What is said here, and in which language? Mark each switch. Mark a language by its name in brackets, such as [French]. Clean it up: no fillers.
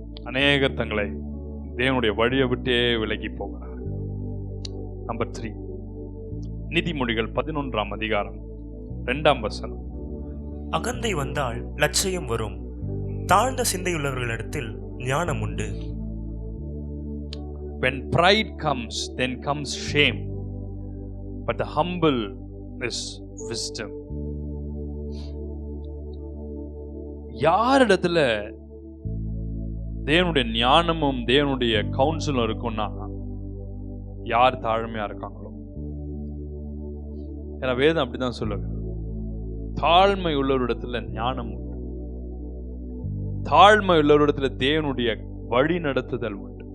[Tamil] அநேகர் தங்களை தேவனுடைய வழியை விட்டே விலகி போகிறார். நம்பர் 3, நீதிமொழிகள் 11ஆம் அதிகாரம் 2ஆம் வசனம். அகந்தை வந்தால் லட்சியம் வரும், தாழ்ந்த சிந்தையுள்ளவர்களிடத்தில் ஞானம் உண்டு. [English] When pride comes, then comes shame, but the humble is wisdom. [Tamil] யாரிடத்துல தேவனுடைய ஞானமும் தேவனுடைய கவுன்சிலும் இருக்கும்னா, யார் தாழ்மையா இருக்காங்களோ. ஏன்னா வேதம் அப்படிதான் சொல்லுங்க, தாழ்மை உள்ளவரிடத்துல ஞானம் உண்டு, தாழ்மை உள்ளவரிடத்துல தேவனுடைய வழி நடத்துதல் உண்டு.